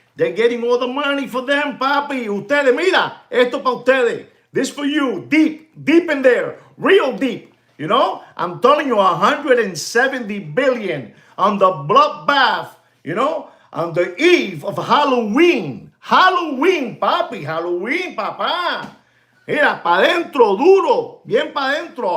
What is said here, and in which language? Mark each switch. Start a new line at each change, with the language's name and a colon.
English: They're getting all the money for them, papi.
Spanish: Ustedes, mira, esto para ustedes.
English: This for you, deep, deep in there, real deep. I'm telling you, 170 billion on the bloodbath, on the eve of Halloween.
Spanish: Halloween, papi. Halloween, papá. Mira, pa' dentro, duro. Bien pa' dentro.